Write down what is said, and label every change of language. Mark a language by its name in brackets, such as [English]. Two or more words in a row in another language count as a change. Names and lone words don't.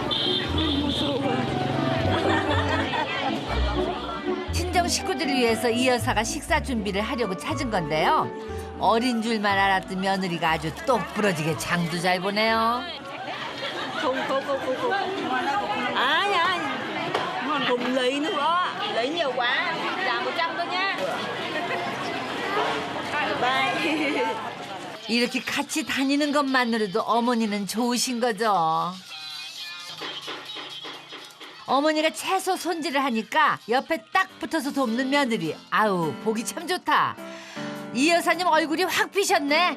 [Korean] 친정 식구들을 위해서 이 여사가 식사 준비를 하려고 찾은 건데요. 어린 줄만 알았던 며느리가 아주 똑부러지게 장도 잘 보네요. 아니. [Vietnamese] Cùng lì nữa. Lì nhiều quá. Làm 100 thôi nha. Bye. [Korean] 이렇게 같이 다니는 것만으로도 어머니는 좋으신 거죠. 어머니가 채소 손질을 하니까 옆에 딱 붙어서 돕는 며느리. 아우, 보기 참 좋다. 이 여사님 얼굴이 확 피셨네.